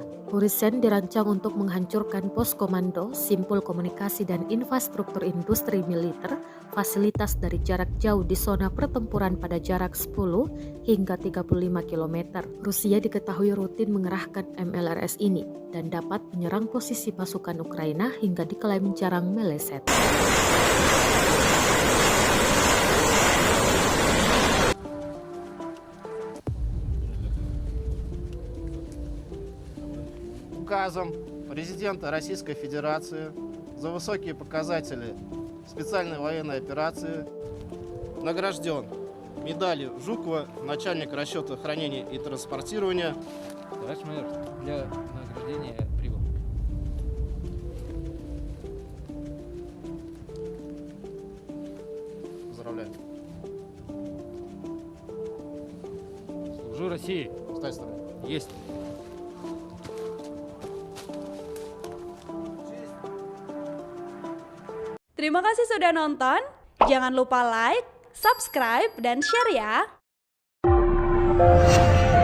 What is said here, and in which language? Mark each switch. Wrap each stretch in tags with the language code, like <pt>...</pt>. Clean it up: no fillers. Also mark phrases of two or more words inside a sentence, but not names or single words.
<id>Horizon dirancang untuk menghancurkan pos komando, simpul komunikasi dan infrastruktur industri militer, fasilitas dari jarak jauh di zona pertempuran pada jarak 10 hingga 35 km. Rusia diketahui rutin mengerahkan MLRS ini dan dapat menyerang posisi pasukan Ukraina hingga diklaim jarang meleset.</id> <ru>Указом президента Российской Федерации за высокие показатели специальной военной операции награжден медалью Жукова начальник расчета хранения и транспортирования. Товарищ майор, для награждения прибыл. Поздравляю. Служу России. Ставь строй. Есть.</ru> <id>Terima kasih sudah nonton. Jangan lupa like, subscribe, dan share ya.</id>